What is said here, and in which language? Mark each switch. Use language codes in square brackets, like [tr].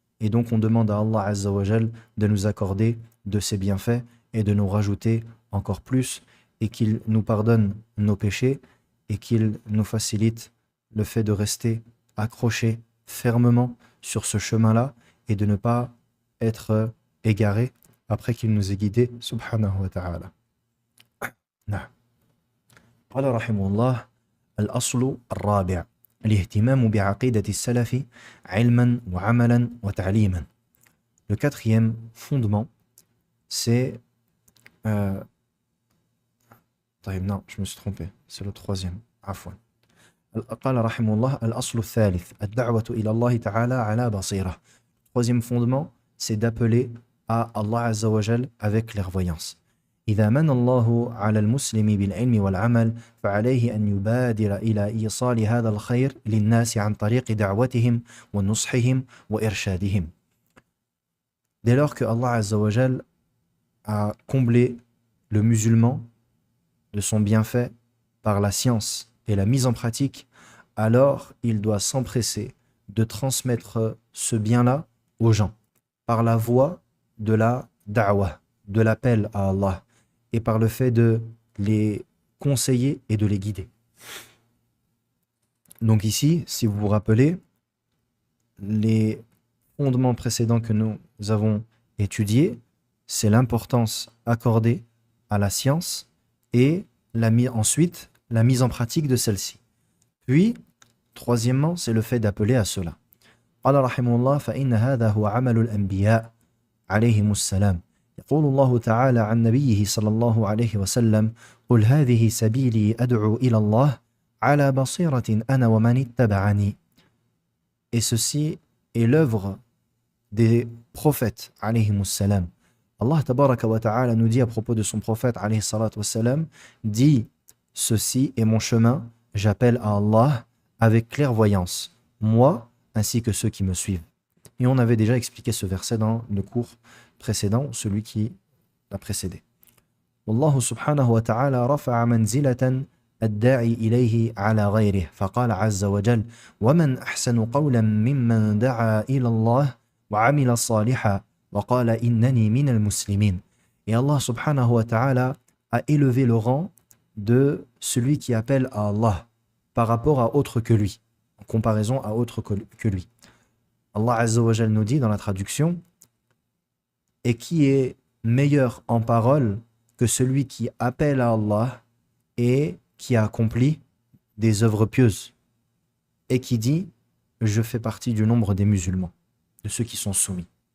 [fr] Et donc on demande à Allah Azza wa Jal de nous accorder de ses bienfaits et de nous rajouter encore plus et qu'il nous pardonne nos péchés et qu'il nous facilite le fait de rester accrochés fermement sur ce chemin-là et de ne pas être égaré après qu'il nous ait guidés subhanahu wa ta'ala. [ar] قال رحمه الله الأصل الرابع الاهتمام بعقيدة السلف علما وعملا وتعليما. [fr] Le quatrième fondement, c'est... non, je me suis trompé, c'est le troisième. [ar] عفوا. قال رحمه الله الأصل الثالث الدعوة إلى الله تعالى على بصيرة. [fr] Troisième fondement, c'est d'appeler à Allah Azza wa Jal avec clairvoyance. [ar] إذا من الله على المسلم بالعلم والعمل فعليه أن يبادر إلى إيصال هذا الخير للناس عن طريق دعوتهم ونصحهم وإرشادهم. [fr] Dès lors que Allah Azza wa Jal a comblé le musulman de son bienfait par la science et la mise en pratique, alors il doit s'empresser de transmettre ce bien-là aux gens par la voie de la da'wah, de l'appel à Allah, et par le fait de les conseiller et de les guider. Donc ici, si vous vous rappelez, les fondements précédents que nous avons étudiés, c'est l'importance accordée à la science et ensuite la mise en pratique de celle-ci. Puis, troisièmement, c'est le fait d'appeler à cela. [ar] قال رحمه الله فإن هذا هو عمل الأنبياء عليهم السلام. يقول الله تعالى عن نبيه صلى الله عليه وسلم قل هذه سبيلي أدعو إلى الله على بصيرة أنا ومن اتبعني. [fr] Et ceci est l'œuvre des prophètes alayhimus salam. Allah tabaraka wa ta'ala nous dit à propos de son prophète alayhi salatu wa salam, dit ceci est mon chemin, j'appelle à Allah avec clairvoyance, moi ainsi que ceux qui me suivent. Et on avait déjà expliqué ce verset dans le cours précédent, celui qui l'a précédé. [ar] Wallahu subhanahu wa ta'ala rafa'a manzilatan الداعي إليه على غيره فقال عز وجل ومن أحسن قولا ممن دعا إلى الله وعمل صالحا وقال إنني من المسلمين. [fr] Et Allah subhanahu wa ta'ala a élevé le rang de celui qui appelle à Allah par rapport à autre que lui, en comparaison à autre que lui. Allah Azza wa Jal nous dit dans la traduction et qui est meilleur en parole que celui qui appelle à Allah et qui a accompli des œuvres pieuses et qui dit je fais partie du nombre des musulmans, de ceux qui sont soumis.